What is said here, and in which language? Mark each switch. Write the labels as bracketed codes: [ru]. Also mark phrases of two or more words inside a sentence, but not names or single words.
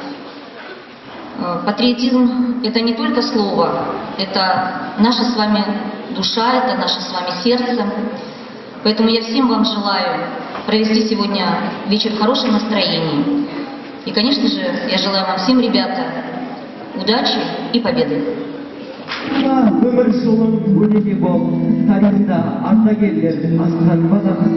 [ru] Патриотизм – это не только слово, это наша с вами душа, это наше с вами сердце. Поэтому я всем вам желаю провести сегодня вечер в хорошем настроении. И, конечно же, я желаю вам всем, ребята, удачи и победы. [kk] Өмір жолын өнеге бол, тарихта ардагерлер асқан бағаға.